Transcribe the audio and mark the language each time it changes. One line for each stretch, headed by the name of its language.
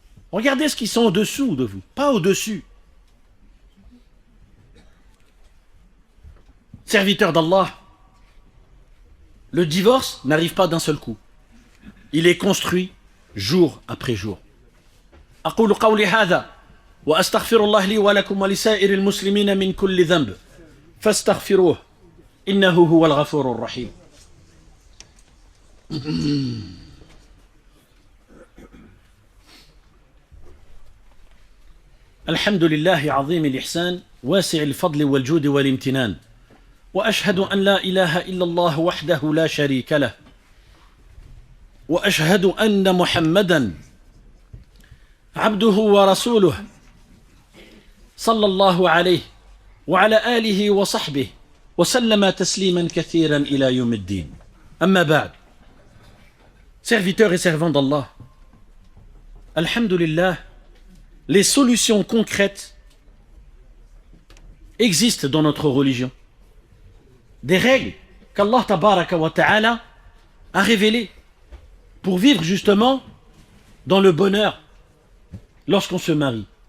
French: Regardez ceux qui sont en dessous de vous, pas au-dessus. Serviteur d'Allah, le divorce n'arrive pas d'un seul coup. Il est construit jour après jour.
Arabic: أقول قولي هذا وأستغفر الله لي ولكم ولسائر المسلمين من كل ذنب فاستغفروه إنه هو الغفور الرحيم. الحمد لله عظيم الإحسان واسع الفضل والجود والامتنان وأشهد أن لا إله إلا الله وحده لا شريك له وأشهد أن محمدا عبده ورسوله صلى الله عليه وعلى آله وصحبه وسلم تسليما كثيرا إلى يوم الدين. أما بعد,
French: serviteurs et servants d'Allah, alhamdulillah, les solutions concrètes existent dans notre religion. Des règles qu'Allah tabaraka wa ta'ala a révélées pour vivre justement dans le bonheur lorsqu'on se marie.